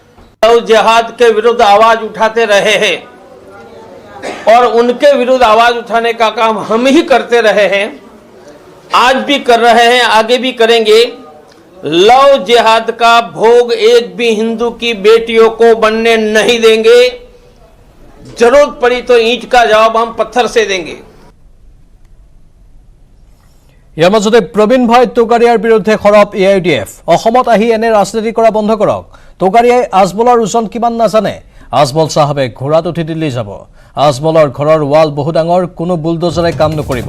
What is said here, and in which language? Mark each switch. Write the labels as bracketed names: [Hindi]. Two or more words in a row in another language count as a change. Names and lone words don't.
[Hindi] लव जिहाद के विरुद्ध आवाज़ उठाते रहे हैं और उनके विरुद्ध आवाज़ उठाने का काम हम ही करते रहे हैं, आज भी कर रहे हैं, आगे भी करेंगे। लव जिहाद का भोग एक भी हिंदू की बेटियों को बनने नहीं देंगे। जरूरत पड़ी तो ईंट का जवाब हम पत्थर से देंगे। [Assamese] ইয়াৰ মাজতে প্ৰবীণ ভাই টোকাৰিয়াৰ বিৰুদ্ধে খৰব AIDF। অসমত আহি এনে ৰাজনীতি কৰা বন্ধ কৰক। টোকাৰিয়াই আজমলৰ ওজন কিমান নাজানে। আজমল চাহাবে ঘোঁৰাত উঠি দিল্লী যাব। আজমলৰ ঘৰৰ ৱাল বহু ডাঙৰ, কোনো বুলডোজাৰে কাম নকৰিব।